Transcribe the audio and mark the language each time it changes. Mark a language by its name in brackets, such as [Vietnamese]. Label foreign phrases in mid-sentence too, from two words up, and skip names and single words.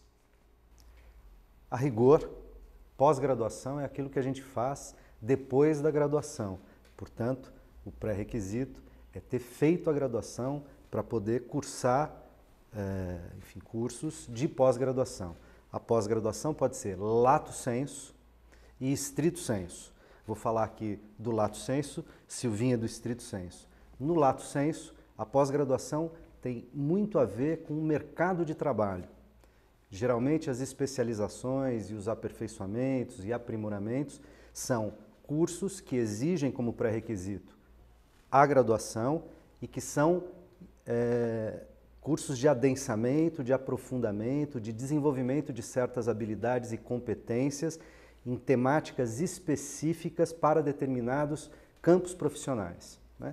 [Portuguese] A rigor, pós-graduação é aquilo que a gente faz depois da graduação. Portanto, o pré-requisito é ter feito a graduação para poder cursar, cursos de pós-graduação. A pós-graduação pode ser [Latin] lato sensu [Portuguese] e [Latin] stricto sensu. [Portuguese] Vou falar aqui do [Latin] lato sensu, [Portuguese] Silvinha do [Latin] stricto sensu. [Portuguese] No [Latin] lato sensu, [Portuguese] a pós-graduação tem muito a ver com o mercado de trabalho. Geralmente as especializações e os aperfeiçoamentos e aprimoramentos são cursos que exigem como pré-requisito a graduação e que são cursos de adensamento, de aprofundamento, de desenvolvimento de certas habilidades e competências em temáticas específicas para determinados campos profissionais, né?